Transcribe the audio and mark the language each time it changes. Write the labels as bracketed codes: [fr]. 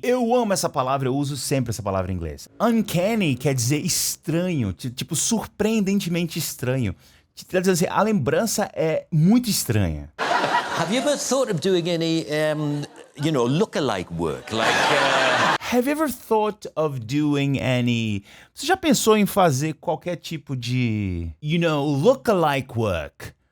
[pt] Eu amo essa palavra, eu uso sempre essa palavra em inglês. Uncanny quer dizer estranho, tipo surpreendentemente estranho. Quer dizer assim, a lembrança é muito estranha. [en] Have you ever thought of doing any, look-alike work? Have you ever thought of doing any... [pt] Você já pensou em fazer qualquer tipo de, [en] look-alike work?